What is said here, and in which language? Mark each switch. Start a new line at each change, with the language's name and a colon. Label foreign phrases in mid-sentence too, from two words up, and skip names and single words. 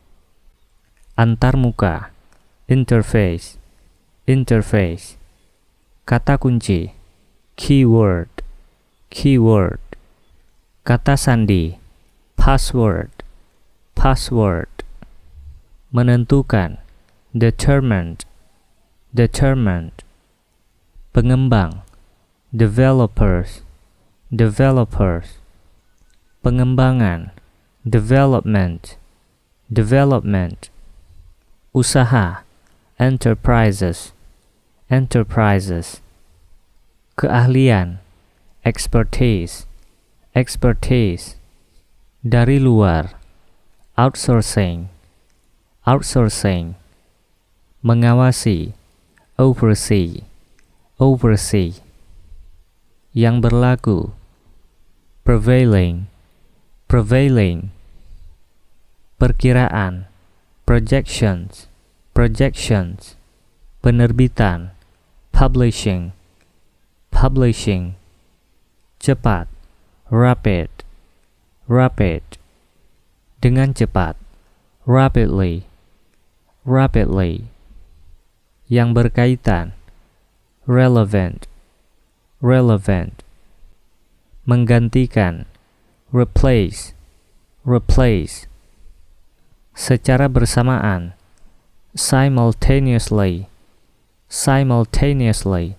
English: antarmuka, interface, interface,
Indonesian: kata kunci,
English: keyword, keyword,
Indonesian: kata sandi,
English: password, password,
Indonesian: menentukan,
English: determined, determined, pengembang, developers, developers, pengembangan, development, development, usaha, enterprises, enterprises, keahlian, expertise, expertise,
Indonesian: dari luar,
English: outsourcing, outsourcing, mengawasi, oversee, oversee,
Indonesian: yang berlaku,
English: prevailing, prevailing, perkiraan, projections, projections, penerbitan, publishing, publishing, cepat, rapid, rapid,
Indonesian: dengan cepat,
English: rapidly, rapidly,
Indonesian: yang berkaitan,
English: relevant, relevant. Menggantikan, replace, replace.
Indonesian: Secara bersamaan,
English: simultaneously, simultaneously.